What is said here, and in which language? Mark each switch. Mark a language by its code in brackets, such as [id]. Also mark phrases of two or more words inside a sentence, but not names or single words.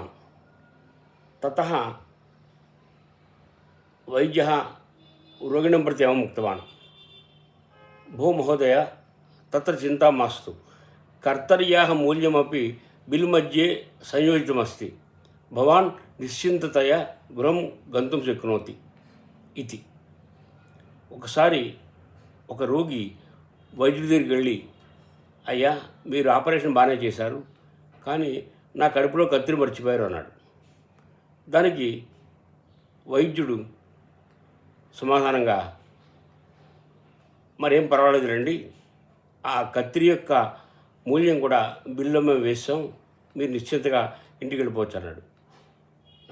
[sa] ततः वैद्यः रोगिणं प्रति एवम् उक्तवान्, भो महोदय, तत्र चिन्ता मास्तु, कर्तर्याः मूल्यमपि बिल् मध्ये संयोजितमस्ति, भवान् निश्चिन्ततया गृहं गन्तुं शक्नोति इति। [te] ఒకసారి ఒక రోగి వైద్యుడి దగ్గరికి వెళ్ళి, అయ్యా మీరు ఆపరేషన్ బాగానే చేశారు, కానీ నా కడుపులో కత్తిరి మర్చిపోయారు అన్నాడు. దానికి వైద్యుడు సమాధానంగా, మరేం పర్వాలేదు రండి, ఆ కత్తిరి యొక్క మూల్యం కూడా బిల్లు మేము వేసాం, మీరు నిశ్చింతగా ఇంటికి వెళ్ళిపోవచ్చు అన్నాడు.